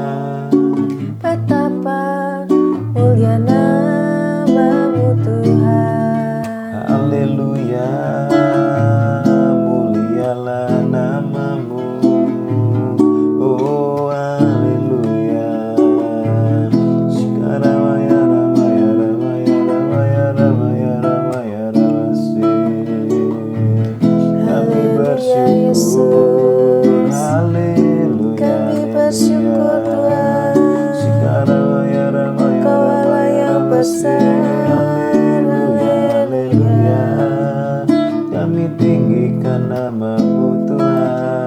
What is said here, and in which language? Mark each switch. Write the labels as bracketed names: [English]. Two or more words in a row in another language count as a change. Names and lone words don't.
[Indonesian] Betapa mulia namamu Tuhan. Haleluya. Mulialah namamu. Oh haleluya. Shikaramaya ramaya ramaya ramaya ramaya ramaya ramase. Kami bersyukur. Haleluya. Kami bersyukur Tuhan. Shikaramaya ramaya Kau Allah yang besar. Haleluya. Kami tinggikan namamu Tuhan.